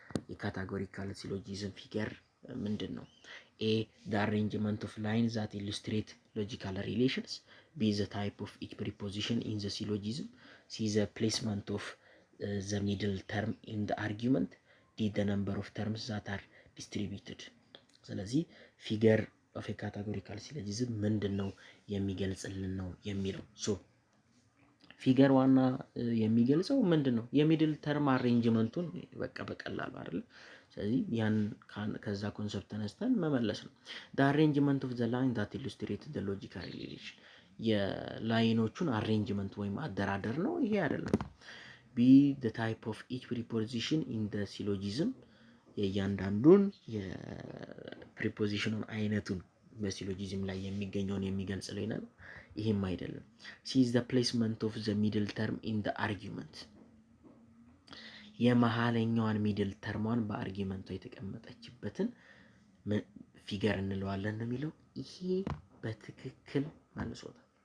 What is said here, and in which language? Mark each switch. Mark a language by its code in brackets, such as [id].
[am] የካታጎሪካል ሲሎጂዝም ፊገር ምንድን ነው? [en] A the arrangement of lines that illustrate logical relations. B the type of each preposition in the syllogism. C the placement of the middle term in the argument. D the number of terms that are distributed. [am] ስለዚህ ፊገር ኦፍ ኤ ካታጎሪካል ሲሎጂዝም ምንድን ነው የሚገልጽልን ነው የሚለው። ሶ ፊገር ዋና የሚገልጸው ምንድን ነው? የሚድል ተርም አሬንጅመንቱን በቃ በቀላሉ አይደል? ስለዚህ ያን ከዛ ኮንሰፕት ተነስተን መመለስ ነው። [en] the arrangement of the line that illustrates the logical relation [am] የላይኖቹን አሬንጅመንት ወይም አደራደር ነው። ይሄ አይደለም። [en] B the type of each preposition in the syllogism [am] የእያንዳንዱን የፕሪፖዚሽኑን አይነቱን በሲሎጂዝም ላይ የሚገኘውን የሚገልጽ ላይ ነው። ይሄም አይደለም። [en] C is the placement of the middle term in the argument [am] የመሃለኛዋን ሚድል ተርሟን በአርጊመንቷ የተቀመጠችበትን ፊገር እንለዋለን ነው የሚለው። ይሄ በትክክል መልሶታል።